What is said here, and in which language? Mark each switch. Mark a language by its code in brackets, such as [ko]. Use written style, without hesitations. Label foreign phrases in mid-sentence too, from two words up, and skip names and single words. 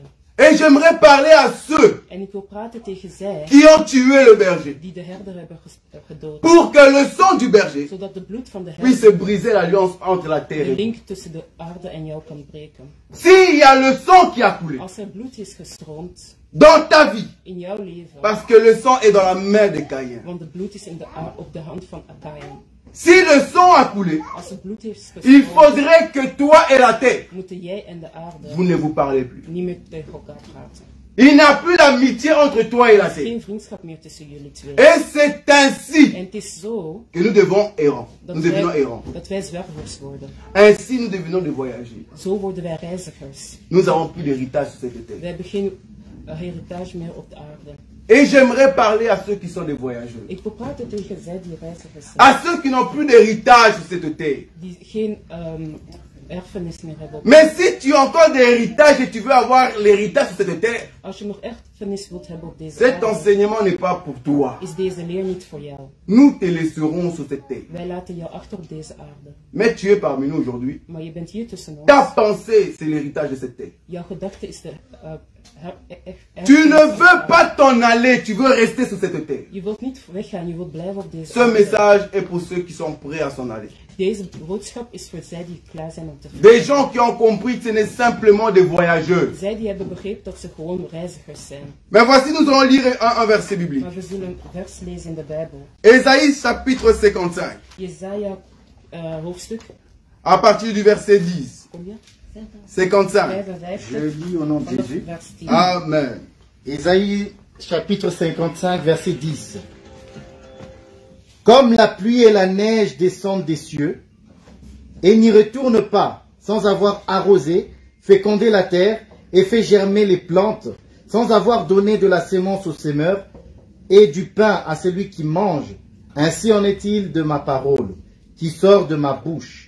[fr] Et j'aimerais parler à ceux [nl] En ik wil praten tegen zij [fr] qui ont tué le berger. [nl] die de herder hebben gedood. [fr] Pour que le sang du berger [nl] Zodat de bloed van de [fr] puisse [nl] herder [fr] briser l'alliance entre la terre [nl] de [fr] et vous. [nl] link tussen de aarde en jou kan breken. [fr] S'il y a le sang qui a coulé [nl] Als er bloed is gestroomd [fr] dans ta vie, [nl] in jouw leven, [fr] parce que le sang est dans la main de Caïn. [nl] want het bloed is op de hand van Kain. [fr] Si le sang a coulé, [nl] Als het bloed heeft [fr] il [nl] gestroomd, [fr] faudrait que toi et la terre, [nl] moeten jij en de aarde [fr] vous ne vous parlez plus. [nl] niet meer tegen elkaar praten. [fr] Il n'y a plus d'amitié entre toi et la [nl] Er is [fr] terre. [nl] geen vriendschap meer tussen jullie twee. [fr] Et c'est ainsi [nl] En het is zo [fr] que nous devons errants. [nl] dat [fr] Nous devenons [nl] wij, [fr] errants. [nl] dat wij zwervers worden. [fr] Ainsi nous devenons des voyageurs. [nl] Zo worden wij reizigers. [fr] Nous n'avons plus d'héritage sur cette terre. [nl] We hebben geen heritage meer op de aarde. [fr] Et j'aimerais parler à ceux qui sont des voyageurs. [nl] Ik wil praten tegen zij die reizigers zijn. [fr] À ceux qui n'ont plus d'héritage sur cette terre. [nl] Die geen erfenis meer hebben. [fr] Mais si tu as encore des héritages et tu veux avoir l'héritage sur cette terre, [nl] Als je nog erfenis wilt hebben op deze [fr] cet [nl] aarde, [fr] enseignement n'est pas pour toi. [nl] is deze leer niet voor jou. [fr] Nous te laisserons sur cette terre. [nl] Wij laten jou achter op deze aarde. [fr] Mais tu es parmi nous aujourd'hui. [nl] Maar je bent hier tussen ons. [fr] Ta pensée, c'est l'héritage de cette terre. [nl] Jouw gedachte is de [fr] Tu ne veux pas t'en aller, tu veux rester sur cette terre. [nl] Je wilt niet weggaan, je wilt blijven op deze [fr] Ce message est pour ceux qui sont prêts à s'en aller. [nl] Deze boodschap is voor zij die klaar zijn om te [fr] Des [nl] vertrekken. [fr] gens qui ont compris que ce n'est simplement des voyageurs. [nl] Zij die hebben begrepen dat ze gewoon reizigers zijn. [fr] Mais voici, nous allons lire un verset biblique. [nl] Maar we zullen een vers lezen in de Bijbel. [fr] Ésaïe chapitre 55, [nl] Jesaja hoofdstuk, [fr] à partir du verset 10. combien? 55. 55, Je lis au nom de [nl] vanaf [fr] Jésus. [nl] vers 10. Amen. [fr] Ésaïe chapitre 55 verset 10. Comme la pluie et la neige descendent des cieux et n'y retournent pas sans avoir arrosé, fécondé la terre et fait germer les plantes, sans avoir donné de la sémence au semeur et du pain à celui qui mange, ainsi en est-il de ma parole qui sort de ma bouche.